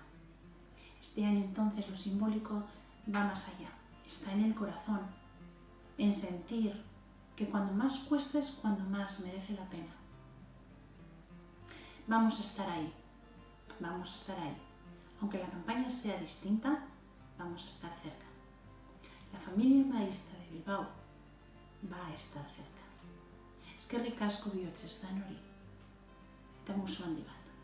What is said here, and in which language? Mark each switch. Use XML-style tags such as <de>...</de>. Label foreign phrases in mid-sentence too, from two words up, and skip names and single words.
<es>Este año entonces lo simbólico va más allá, está en el corazón, en sentir que cuando más cuesta es cuando más merece la pena. Vamos a estar ahí, vamos a estar ahí. Aunque la campaña sea distinta, vamos a estar cerca. La familia marista de Bilbao va a estar cerca.</es> <eu>Eskerrik asko bihotzez danori, eta musu handi bat.</eu>